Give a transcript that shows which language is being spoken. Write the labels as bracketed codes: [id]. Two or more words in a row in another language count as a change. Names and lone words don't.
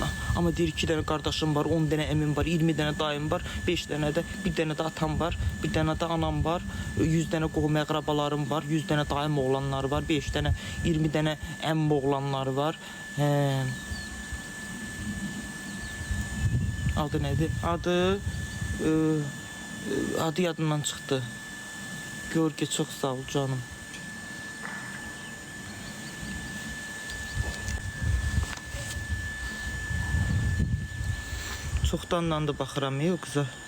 [az] Ama deyir 2 tane kardeşim var, 10 tane əmim var, 20 tane dayım var, 5 tane de, bir tane de atam var, bir tane de anam var, 100 tane qohum əqrabalarım var, 100 tane dayım oğlanlar var, 5 tane, 20 tane əmm oğlanlar var. Adı nedir? Adı yadımdan çıxdı. Görgə çox sağ ol canım. Çoxdandan da baxıram o qıza.